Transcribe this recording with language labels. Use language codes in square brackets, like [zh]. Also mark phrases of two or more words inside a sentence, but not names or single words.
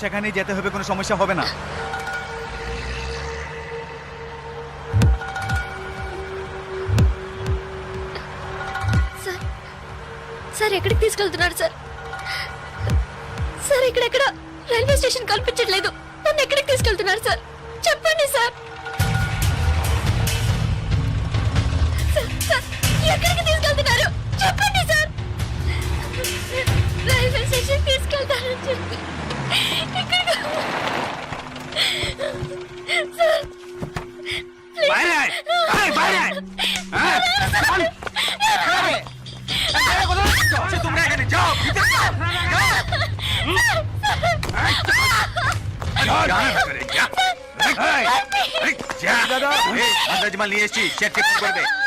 [bn] সেখানেই যেতে হবে, কোনো সমস্যা হবে না। [te] సార్ సార్ ఎక్కడికి తీసుకెళ్తున్నారు సార్? సార్ ఇక్కడెక్కడ రైల్వే స్టేషన్ కనిపించట్లేదు. నన్ను ఎక్కడికి తీసుకెళ్తున్నారు సార్? చెప్పండి సార్. సార్, సార్, ఎక్కడికి తీసుకెళ్తున్నారు? చెప్పండి సార్. రైల్వే స్టేషన్ తీసుకెళ్తారని చెప్పి ఎక్కడికి- సార్, ప్లీజ్. [bn] বাইরে আয়, আয়, বাইরে আয়। হ্যাঁ, চল। তোমরা এখানে যাও, ভিতরে যাও, যাও। মাল নিয়ে এসছি, চেক করবে।